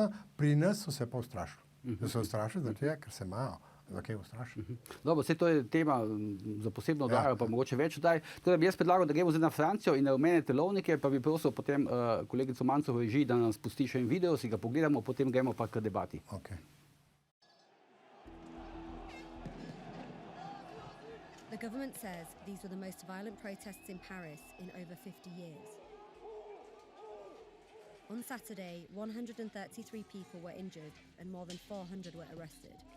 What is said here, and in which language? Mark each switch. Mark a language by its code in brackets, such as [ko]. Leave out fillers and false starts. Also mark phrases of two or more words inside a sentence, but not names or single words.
[sl] Pri nas so se pa ustrašili. Da so ustrašili zaradi tega, ker se imajo. Zakaj ustrašiti? Dobro, vse to je tema za posebno oddajo, pa mogoče več oddaj. Tako da bi jaz predlagal, da gremo zdaj na Francijo in na rumene telovnike, pa bi prosil potem kolegico Mancovo režiji, da nam spusti še en video, si ga pogledamo, potem gremo pa k debati. Okay. [en] The government says these were the most violent protests in Paris in over 50 years. On Saturday, 133 people were injured and more than 400 were arrested.